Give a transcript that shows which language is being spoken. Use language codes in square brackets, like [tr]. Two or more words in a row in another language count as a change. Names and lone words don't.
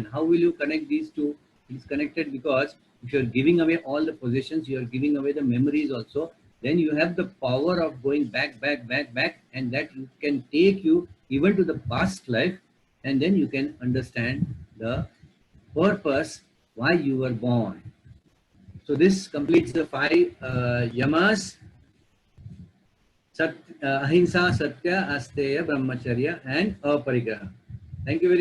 [en] How will you connect these two? It is connected because if you are giving away all the possessions, you are giving away the memories also. Then you have the power of going back, and that you can take you even to the past life, and then you can understand the purpose why you were born. So this completes the 5 yamas: [sa] ahimsa, satya, asteya, brahmacharya, [en] and aparigraha. Thank you very much.